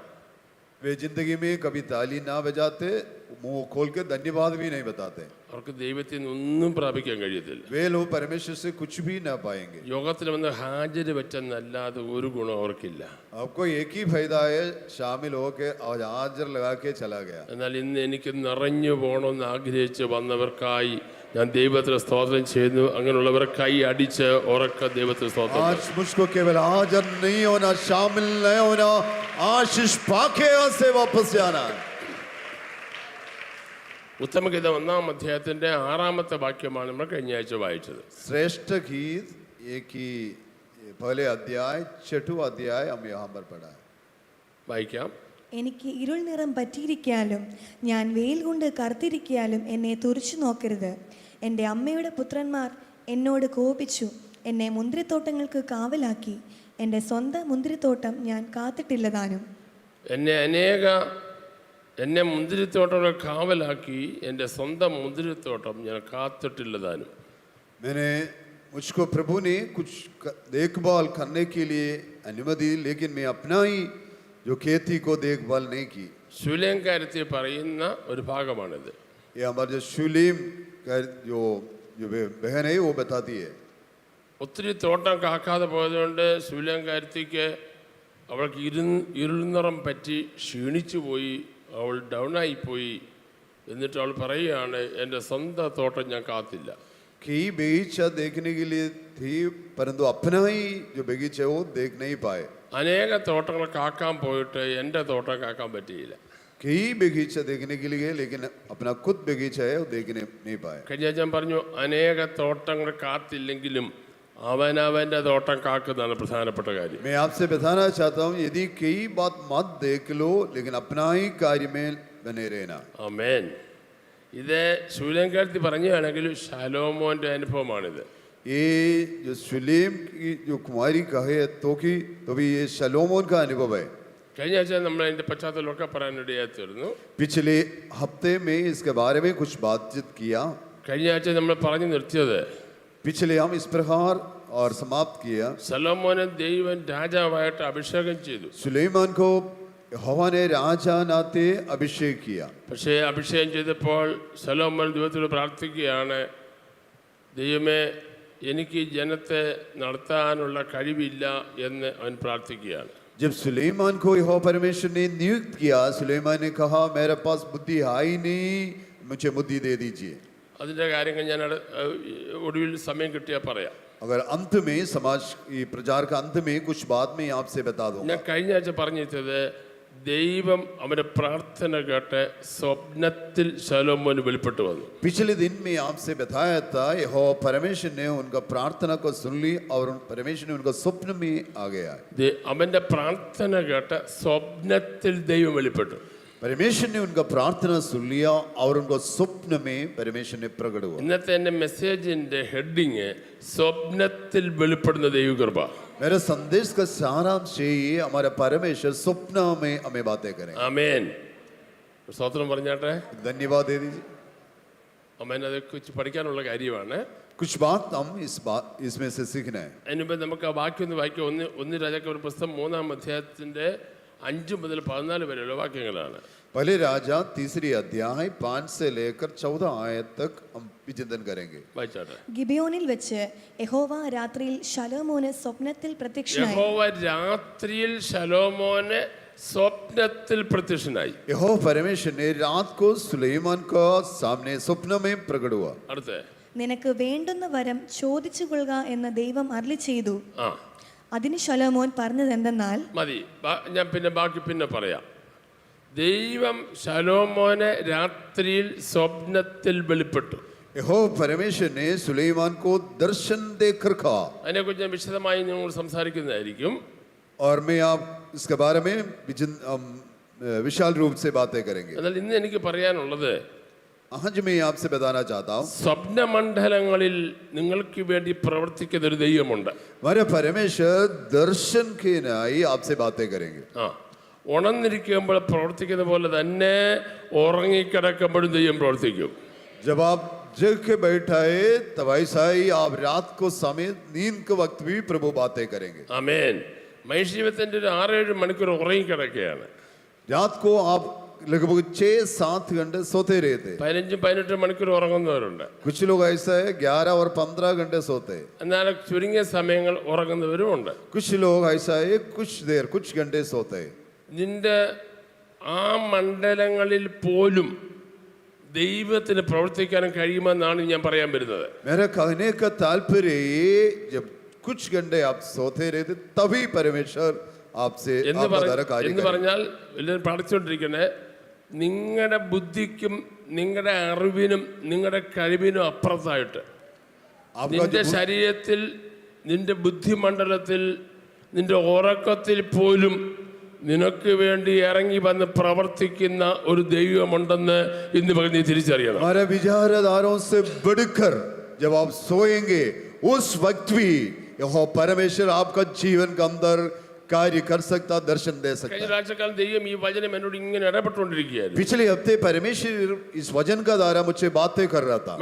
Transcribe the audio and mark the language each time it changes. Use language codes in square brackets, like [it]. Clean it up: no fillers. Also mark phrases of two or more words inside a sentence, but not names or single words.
[hi] वे जिंदगी में कभी ताली ना बजाते, मुंह खोल के धन्यवाद भी नहीं बताते. [ml] അവർക്ക് ദൈവത്തിൽ നിന്ന് ഒന്നും പ്രാപിക്കാൻ കഴിയത്തില്ല. [hi] वे लोग परमेश्वर से कुछ भी ना पाएंगे. [ml] യോഗത്തിൽ വന്ന് ഹാജര് വെച്ചെന്നല്ലാതെ ഒരു ഗുണം അവർക്കില്ല. [hi] आपको एक ही फायदा है, शामिल होके और हाजिर लगा के चला गया. [ml] എന്നാൽ ഇന്ന് എനിക്ക് നിറഞ്ഞു പോകണമെന്ന് ആഗ്രഹിച്ച് വന്നവർക്കായി ഞാൻ ദൈവത്തിന് സ്തോത്രം ചെയ്യുന്നു. അങ്ങനെയുള്ളവർ കൈ അടിച്ച് ഉറക്ക ദൈവത്തിന് സ്തോത്രം. [hi] आज मुझको केवल हाजिर नहीं होना, शामिल नहीं होना, आशीष पाके यहाँ से वापस जाना. [ml] ഉത്തമഗീത 1-ാം അധ്യായത്തിന്റെ 6-ാമത്തെ വാക്യമാണ് നമ്മൾ കഴിഞ്ഞ ആഴ്ച വായിച്ചത്. [hi] श्रेष्ठ गीत एक ही पहले अध्याय 6वां अध्याय हम यहाँ पर पढ़ा है. [ml] വായിക്കാം. എനിക്ക് ഇരുൾ നിറം പറ്റിയിരിക്കാലും ഞാൻ വെയിൽ കൊണ്ട് കറുത്തിരിക്കാലും എന്നെ തുറിച്ചു നോക്കരുത്. എൻ്റെ അമ്മയുടെ പുത്രന്മാർ എന്നോട് കോപിച്ചു, എന്നെ മുന്തിരിത്തോട്ടങ്ങൾക്ക് കാവലാക്കി. എൻ്റെ സ്വന്തം മുന്തിരിത്തോട്ടം ഞാൻ കാത്തിട്ടില്ലതാനും. എന്നെ മുന്തിരിത്തോട്ടങ്ങൾ കാവലാക്കി, എൻ്റെ സ്വന്തം മുന്തിരിത്തോട്ടം ഞാൻ കാത്തിട്ടില്ലതാനും. [hi] मैंने मुझको प्रभु ने कुछ देखभाल करने के लिए अनुमति, लेकिन मैं अपना ही जो खेती को देखभाल नहीं की. [ml] ശൂലേംകാരത്തിൽ പറയുന്ന ഒരു ഭാഗമാണിത്. [hi] ये हमारे जो शूलीम का जो बहन है वो बताती है. [ml] ഒത്തിരി തോട്ടം കാക്കാതെ പോയതുകൊണ്ട് ശൂലേംകാരത്തിക്ക് അവൾക്ക് ഇരുൾനിറം പറ്റി ക്ഷീണിച്ചു പോയി, അവൾ ഡൗണായിപ്പോയി. എന്നിട്ട് അവൾ പറയുകയാണ്, എൻ്റെ സ്വന്തം തോട്ടം ഞാൻ കാത്തില്ല. [hi] कई बगीचा देखने के लिए थी, परंतु अपना ही जो बगीचा वो देख नहीं पाए. [ml] അനേക തോട്ടങ്ങൾ കാക്കാൻ പോയിട്ട് എൻ്റെ തോട്ടം കാക്കാൻ പറ്റിയില്ല. [hi] कई बगीचा देखने के लिए, लेकिन अपना खुद बगीचा है वो देखने नहीं पाए. [ml] കഴിഞ്ഞ ഞാൻ പറഞ്ഞു, അനേക തോട്ടങ്ങൾ കാത്തില്ലെങ്കിലും അവനവൻ്റെ തോട്ടം കാക്കുന്നതാണ് പ്രധാനപ്പെട്ട കാര്യം. [hi] मैं आपसे बताना चाहता हूँ, यदि कई बात मत देख लो, लेकिन अपना ही कार्य में बने रहना. [ml] ആമേൻ. ഇത് ശൂലേംകാരത്തി പറഞ്ഞാണെങ്കിൽ ശലോമോന്റെ അനുഭവമാണിത്. [hi] ये जो सुलेम की जो कुमारी कहे तो भी ये शलोमोन का अनुभव है. [ml] കഴിഞ്ഞ ആഴ്ച നമ്മൾ അതിൻ്റെ പശ്ചാത്തലമൊക്കെ പറയാനിടയായി തീർന്നു. [hi] पिछले हफ्ते में इसके बारे में कुछ बातचीत किया. [ml] കഴിഞ്ഞ ആഴ്ച നമ്മൾ പറഞ്ഞു നിർത്തിയത്, [hi] पिछले हम इस प्रकार और समाप्त किया. [ml] ശലോമോനെ ദൈവം രാജാവായിട്ട് അഭിഷേകം ചെയ്തു. [hi] सुलेमान को यहोवा ने राजा नाते अभिषेक किया. [ml] പക്ഷേ അഭിഷേകം ചെയ്തപ്പോൾ ശലോമോൻ ദൈവത്തോട് പ്രാർത്ഥിക്കുകയാണ്, ദൈവമേ എനിക്ക് ഈ ജനത്തെ നടത്താനുള്ള കഴിവില്ല എന്ന് അവൻ പ്രാർത്ഥിക്കുകയാണ്. [hi] जब सुलेमान को यहोवा परमेश्वर ने नियुक्त किया, सुलेमान ने कहा, मेरे पास बुद्धि आई नहीं, मुझे बुद्धि दे दीजिए. [ml] അതിൻ്റെ കാര്യങ്ങൾ ഞാൻ ഒടുവിൽ സമയം കിട്ടിയാൽ പറയാം. [hi] अगर अंत में समाज की प्रचार का अंत में कुछ बात मैं आपसे बता दूं. [ml] ഞാൻ കഴിഞ്ഞ ആഴ്ച പറഞ്ഞിട്ടത്, ദൈവം അവന്റെ പ്രാർത്ഥന കേട്ട് സ്വപ്നത്തിൽ ശലോമോന് വെളിപ്പെട്ടു വന്നു. [hi] पिछले दिन में आपसे बताया था, यहोवा परमेश्वर ने उनका प्रार्थना को सुन ली और परमेश्वर ने उनका स्वप्न में आ गया. [ml] അവന്റെ പ്രാർത്ഥന കേട്ട് സ്വപ്നത്തിൽ ദൈവം വെളിപ്പെട്ടു. [hi] परमेश्वर ने उनका प्रार्थना सुन लिया और उनको स्वप्न में परमेश्वर ने प्रकट हुआ. [ml] ഇന്നത്തെ എൻ്റെ മെസ്സേജിന്റെ ഹെഡിങ് സ്വപ്നത്തിൽ വെളിപ്പെടുന്ന ദൈവകൃപ. [hi] मेरे संदेश का सारांश ये, हमारा परमेश्वर स्वप्न में हमें बातें करें. [ml] ആമേൻ. സ്തോത്രം പറഞ്ഞാട്ടെ. [hi] धन्यवाद दे दीजिए. [ml] ആമേൻ. അത് കുറിച്ച് പഠിക്കാനുള്ള കാര്യമാണ്. [hi] कुछ बात हम इसमें से सीखना है. [ml] അതിന് മുമ്പ് നമുക്ക് ആ വാക്യം ഒന്ന് വായിക്കാം. ഒന്ന് രാജാക്കന്മാരുടെ പുസ്തകം 3-ാം അധ്യായത്തിന്റെ 5 മുതൽ 14 വരെയുള്ള വാക്യങ്ങളാണ്. [hi] पहले राजा 3 अध्याय 5 से लेकर 14 आयत तक हम विचिंतन करेंगे. [ml] വായിച്ചാട്ടെ. ഗിബിയോനിൽ വെച്ച് യഹോവ രാത്രിയിൽ ശലോമോന് സ്വപ്നത്തിൽ പ്രത്യക്ഷനായി. യഹോവ രാത്രിയിൽ ശലോമോന് സ്വപ്നത്തിൽ പ്രത്യക്ഷനായി. [hi] यहोवा परमेश्वर ने रात को सुलेमान का सामने स्वप्न में प्रकट हुआ. [ml] അടുത്ത, നിനക്ക് വേണ്ടുന്ന വരം ചോദിച്ചു കൊള്ളുക എന്ന് ദൈവം അരുളി ചെയ്തു. ആ അതിന് ശലോമോൻ പറഞ്ഞത് എന്തെന്നാൽ, മതി, ഞാൻ ബാക്കി പിന്നെ പറയാം. ദൈവം ശലോമോനെ രാത്രിയിൽ സ്വപ്നത്തിൽ വെളിപ്പെട്ടു. [hi] यहोवा परमेश्वर ने सुलेमान को दर्शन देकर कहा. [ml] അതിനെക്കുറിച്ച് ഞാൻ വിശദമായി നിങ്ങൾ സംസാരിക്കുന്നതായിരിക്കും. [hi] और मैं आप इसके बारे में विशाल रूप से बातें करेंगे. [ml] എന്നാൽ ഇന്ന് എനിക്ക് പറയാനുള്ളത്, [hi] आज मैं आपसे बताना चाहता हूँ, [ml] സ്വപ്നമണ്ഡലങ്ങളിൽ നിങ്ങൾക്ക് വേണ്ടി പ്രവർത്തിക്കുന്ന ഒരു ദൈവമുണ്ട്. [hi] हमारे परमेश्वर दर्शन के नाई आपसे बातें करेंगे. [ml] ആ ഉണർന്നിരിക്കുമ്പോൾ പ്രവർത്തിക്കുന്ന പോലെ തന്നെ ഉറങ്ങിക്കിടക്കുമ്പോഴും ദൈവം പ്രവർത്തിക്കും. [hi] जब आप जग के बैठाए तब ऐसा ही आप रात को समय नींद के वक्त भी प्रभु बातें करेंगे. [ml] ആമേൻ. മനുഷ്യജീവിതത്തിന്റെ ഒരു 6-7 മണിക്കൂർ ഉറങ്ങിക്കിടക്കുകയാണ്. [hi] रात को आप लगभग 6-7 घंटे सोते रहते. [ml] 15-18 മണിക്കൂർ ഉറങ്ങുന്നവരുണ്ട്. [hi] कुछ लोग ऐसा है 11 और 15 घंटे सोते हैं. [ml] എന്നാൽ ചുരുങ്ങിയ സമയങ്ങൾ ഉറങ്ങുന്നവരുമുണ്ട്. [hi] कुछ लोग ऐसा है कुछ घंटे सोते हैं. [ml] നിന്റെ ആ മണ്ഡലങ്ങളിൽ പോലും ദൈവത്തിന് പ്രവർത്തിക്കാനും കഴിയുമെന്നാണ് ഞാൻ പറയാൻ വരുന്നത്. [hi] मेरा कहने का तात्पर्य ये, जब कुछ घंटे आप सोते रहते तभी परमेश्वर आपसे आपका कार्य करेगा. [ml] പറഞ്ഞാൽ എല്ലാവരും പ്രാർത്ഥിച്ചുകൊണ്ടിരിക്കണേ, നിങ്ങളുടെ ബുദ്ധിക്കും നിങ്ങളുടെ അറിവിനും നിങ്ങളുടെ കഴിവിനും അപ്പുറത്തായിട്ട് നിന്റെ ശരീരത്തിൽ, നിന്റെ ബുദ്ധിമണ്ഡലത്തിൽ, നിന്റെ ഉറക്കത്തിൽ പോലും നിനക്ക് വേണ്ടി ഇറങ്ങി വന്ന് പ്രവർത്തിക്കുന്ന ഒരു ദൈവമുണ്ടെന്ന് ഇന്ന് പകൽ നീ തിരിച്ചറിയണം. [hi] हमारे विचारधारों से बढ़कर जब आप सोएंगे उस वक्त भी यहोवा परमेश्वर आपका जीवन के अंदर कार्य कर सकता, दर्शन दे सकता. [ml] കഴിഞ്ഞ ആഴ്ചക്കാലം ദൈവം ഈ വചനം എന്നോട് ഇങ്ങനെ ഇടപെട്ടുകൊണ്ടിരിക്കുകയായിരുന്നു. [hi] पिछले हफ्ते परमेश्वर इस वचन का द्वारा मुझसे बातें कर रहा था.